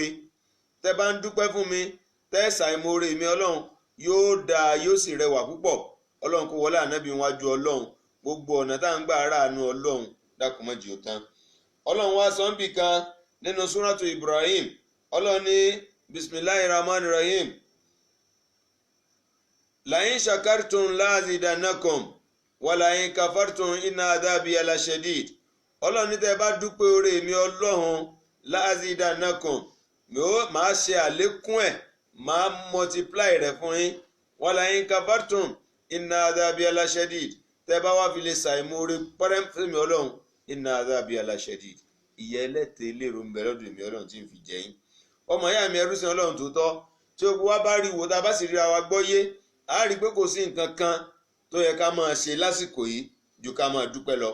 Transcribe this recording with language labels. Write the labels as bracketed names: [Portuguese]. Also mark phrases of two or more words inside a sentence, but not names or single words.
[Yoruba] tẹ́ bá ń dúpẹ́ fún mi tẹ́ ṣàìmoore mi, ọlọ́run yóò dáa yóò sì rẹwà púpọ̀. ọlọ́run kó wọlé ànábì wájú ọlọ́run, gbogbo ọ̀nà tá à ń gbà ráàánú ọlọ́run dákun má jẹ́ ó tán. ọlọ́run wá sọ ń bì kan nínú súrátù ibrahim, ọlọ́run ní [Arabic] بسم الله الرحمن الرحيم لئن شكرتم لأزيدنكم ولئن كفرتم إن عذابي لشديد. [Yoruba] ọlọ́run ní tẹ́ bá dúpẹ́ oore mi ọlọ́run la'azidannakum, máa ṣe àlékún ẹ̀, máa multiply rẹ̀ fún yín. [Arabic] ولئن كفرتم إن عذابي لشديد, [Yoruba] tẹ́ bá wá fi lè ṣàìmoore pẹ́rẹ́ fẹ́mi ọlọ́run, [Arabic] إن عذابي لشديد, [Yoruba] ìyà ẹlẹ́tẹ̀ lérò ń bẹ lọ́dọ̀ èmi ọlọ́run tí ń fi jẹ yín. ọmọ ìyá mi ẹrú sin ọlọ́run tòótọ́, tí ó wá bá rí wo tá a bá sì ríra wa gbọ́yé, a rí i pé kò sí nǹkan kan tó yẹ ká máa ṣe lásìkò yìí ju ká máa dúpẹ́ lọ.